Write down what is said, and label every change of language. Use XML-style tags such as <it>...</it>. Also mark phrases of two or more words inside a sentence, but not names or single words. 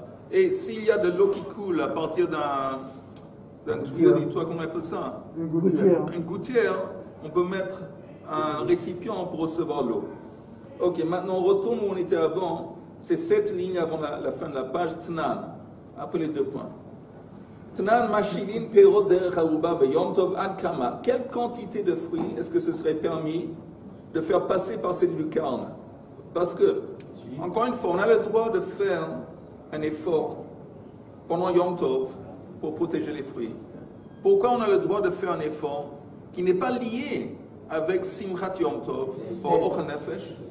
<fr>Et s'il y a de l'eau qui coule à partir d'un tuyau du toit, comment on appelle ça? Une gouttière. On peut mettre un récipient pour recevoir l'eau. Ok, maintenant on retourne où on était avant. C'est 7 lignes avant la fin de la page. Tnan, après les 2 points.</fr> <he>תנן משילין פירות דרך ארובה ביום טוב עד כמה.</he> <fr>Quelle quantité de fruits est-ce que ce serait permis de faire passer par cette lucarne? Parce que, encore une fois, on a le droit de faire un effort pendant</fr> <he>יום טוב</he> <fr>pour protéger les fruits. Pourquoi on a le droit de faire un effort qui n'est pas lié avec</fr> <he>שמחת יום טוב</he> <fr>ou</fr> <he>אוכל נפש?</he>